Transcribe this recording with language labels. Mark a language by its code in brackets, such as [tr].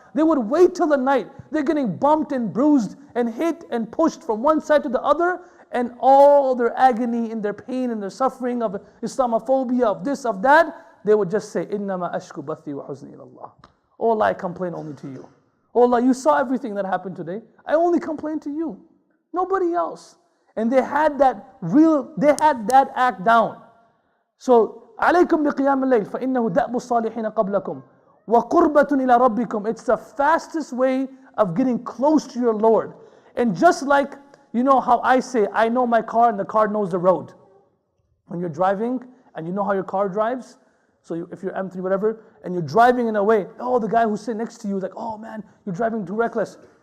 [en] They would wait till the night. They're getting bumped and bruised and hit and pushed from one side to the other, and all their agony and their pain and their suffering of Islamophobia, of this, of that, they would just say, [ar] إِنَّمَا أَشْكُ بَثِّي وَحُزْنِي إِلَى اللَّهِ. [en] Oh Allah, I complain only to you. Oh Allah, you saw everything that happened today. I only complain to you. Nobody else. And they had that act down. [ar] So, عليكم بقيام الليل فإنه دأب الصالحين قبلكم وقربة إلى ربكم. [en] It's the fastest way of getting close to your Lord. And just like, you know how I say, I know my car and the car knows the road. When you're driving and you know how your car drives, so if you're M3, whatever, and you're driving in a way, oh, the guy who's sitting next to you is like, oh man, you're driving too reckless.